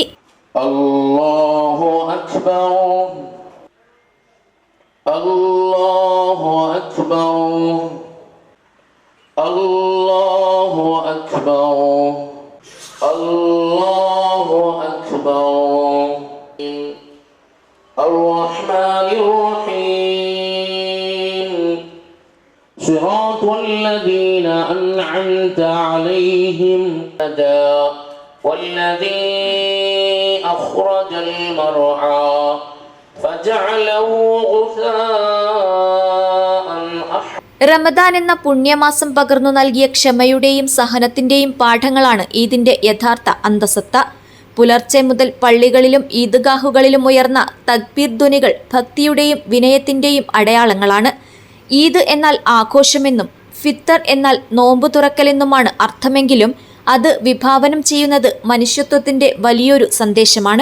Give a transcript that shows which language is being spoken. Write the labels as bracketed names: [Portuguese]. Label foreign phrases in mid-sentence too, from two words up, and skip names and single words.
[Arabic] الله أكبر، الله أكبر، الله أكبر، الله أكبر. الرحمن الرحيم. صراط الذين أنعمت عليهم والذي أخرج المرعى فجعله غثاء أحوى. [Malayalam] റമദാൻ എന്ന പുണ്യമാസം പകർന്നു നൽകിയ ക്ഷമയുടെയും സഹനത്തിന്റെയും പാഠങ്ങളാണ് ഈദിന്റെ യഥാർത്ഥ അന്തസത്ത. പുലർച്ചെ മുതൽ പള്ളികളിലും ഈദ്ഗാഹുകളിലും ഉയർന്ന തക്ബീർ ധ്വനികൾ ഭക്തിയുടെയും വിനയത്തിന്റെയും അടയാളങ്ങളാണ്. ഈദ് എന്നാൽ ആഘോഷമെന്നും ഫിത്തർ എന്നാൽ നോമ്പ് തുറക്കലെന്നുമാണ് അർത്ഥമെങ്കിലും അത് വിഭാവനം ചെയ്യുന്നത് മനുഷ്യത്വത്തിന്റെ വലിയൊരു സന്ദേശമാണ്.